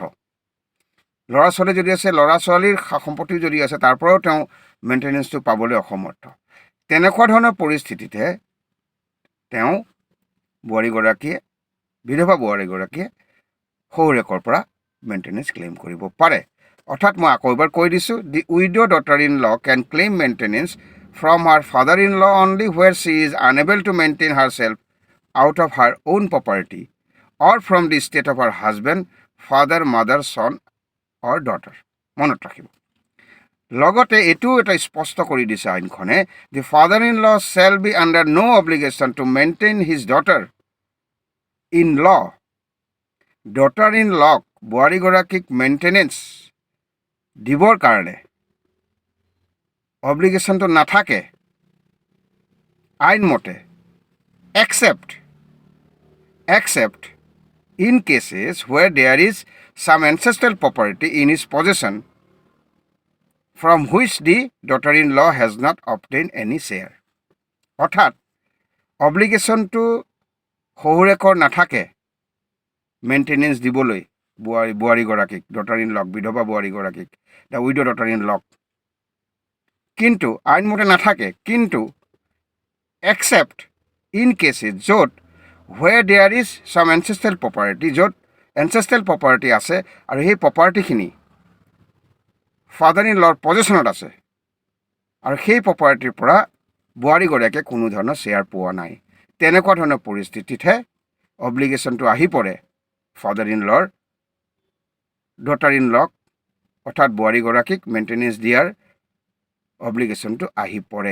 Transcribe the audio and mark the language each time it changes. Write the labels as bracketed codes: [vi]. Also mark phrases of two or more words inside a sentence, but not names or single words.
[as] ল'ৰা ছোৱালী যদি আছে, ল'ৰা ছোৱালীৰ সা সম্পত্তি যদি আছে তাৰ পৰাও তেওঁ মেইনটেনেন্সটো পাবলৈ অসমৰ্থ। তেনেকুৱা ধৰণৰ পৰিস্থিতিতে তেওঁ বোৱাৰীগৰাকীয়ে, বিধৱা বোৱাৰীগৰাকীয়ে শহুৰেকৰ পৰা মেইনটেনেন্স ক্লেইম কৰিব পাৰে। [en] অৰ্থাৎ মই আকৌ এবাৰ কৈ দিছোঁ, the widow daughter in law can claim maintenance from her father-in-law only where she is unable to maintain herself out of her own property or from the estate of her husband, father, mother, son or daughter. [as] মনত ৰাখিব। লগতে এইটো এটা স্পষ্ট কৰি দিছে আইনখনে [en] the father-in-law shall be under no obligation to maintain his daughter-in-law, daughter-in-law [as] বোৱাৰীগৰাকীক মেইনটেনেন্স দিবৰ কাৰণে অব্লিগেশ্যনটো নাথাকে [en] আইনমতে except in cases where there is some ancestral property in his possession from which the daughter-in-law has not obtained any share. [as] অৰ্থাৎ অব্লিগেশ্যনটো শহুৰেকৰ নাথাকে মেইনটেনেন্স দিবলৈ বোৱাৰীগৰাকীক ডটাৰ-ইন-লক বিধৱা বোৱাৰীগৰাকীক [en] the widow daughter-in-law, [as] কিন্তু আইনমতে [en] নাথাকে, কিন্তু except in cases য'ত where there is some ancestral property, [as] য'ত [en] ancestral property [as] আছে আৰু সেই প্ৰপাৰ্টিখিনি ফাদাৰ-ইন-লৰ পজেশ্যনত আছে আৰু সেই প্ৰপাৰ্টিৰ পৰা বোৱাৰীগৰাকীয়ে কোনো ধৰণৰ শ্বেয়াৰ পোৱা নাই, তেনেকুৱা ধৰণৰ পৰিস্থিতিতহে অব্লিগেশ্যনটো আহি পৰে ফাদাৰ-ইন-লৰ ডটাৰ-ইন-লক অৰ্থাৎ বোৱাৰীগৰাকীক মেইনটেনেন্স দিয়াৰ অব্লিগেশ্যনটো আহি পৰে।